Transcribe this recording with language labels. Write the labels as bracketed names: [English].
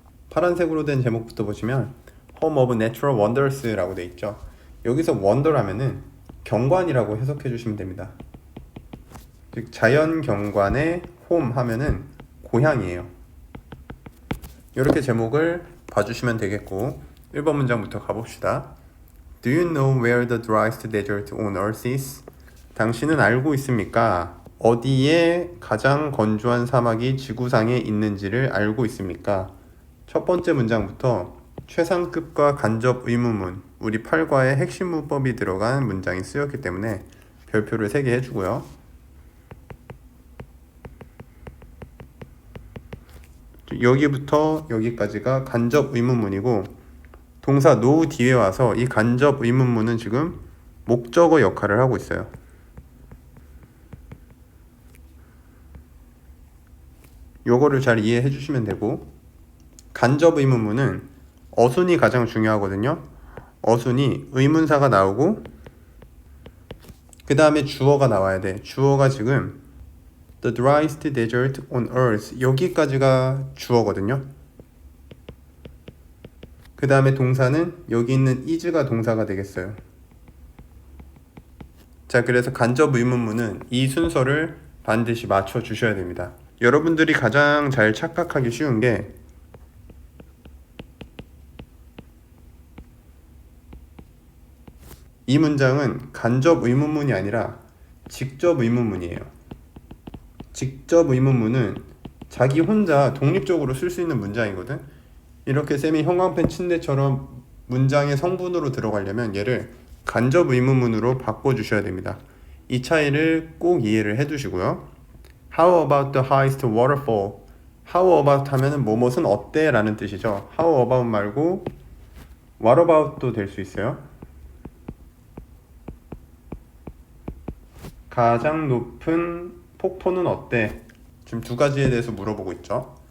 [Korean] 파란색으로 된 제목부터 보시면 [English] Home of Natural Wonders [Korean] 라고 되어 있죠. 여기서 wonder하면은 경관이라고 해석해 주시면 됩니다. 즉 자연 경관의 home 하면은 고향이에요. 이렇게 제목을 봐주시면 되겠고 1번 문장부터 가봅시다. [English] Do you know where the driest desert on earth is? [Korean] 당신은 알고 있습니까? 어디에 가장 건조한 사막이 지구상에 있는지를 알고 있습니까? 첫 번째 문장부터 최상급과 간접 의문문, 우리 8과의 핵심 문법이 들어간 문장이 쓰였기 때문에 별표를 3개 해주고요. 여기부터 여기까지가 간접 의문문이고 동사 know 뒤에 와서 이 간접 의문문은 지금 목적어 역할을 하고 있어요. 요거를 잘 이해해 주시면 되고, 간접 의문문은 어순이 가장 중요하거든요. 어순이 의문사가 나오고 그 다음에 주어가 나와야 돼. 주어가 지금 [English] The driest desert on earth [Korean] 여기까지가 주어거든요. 그 다음에 동사는 여기 있는 is가 동사가 되겠어요. 자, 그래서 간접 의문문은 이 순서를 반드시 맞춰 주셔야 됩니다. 여러분들이 가장 잘 착각하기 쉬운 게 이 문장은 간접 의문문이 아니라 직접 의문문이에요. 직접 의문문은 자기 혼자 독립적으로 쓸 수 있는 문장이거든. 이렇게 쌤이 형광펜 침대처럼 문장의 성분으로 들어가려면 얘를 간접 의문문으로 바꿔주셔야 됩니다. 이 차이를 꼭 이해를 해두시고요. [English] How about the highest waterfall? [Korean] How about 하면은 뭐뭇은 어때? 라는 뜻이죠. How about 말고 What about도 될 수 있어요. 가장 높은 폭포는 어때? 지금 두 가지에 대해서 물어보고 있죠.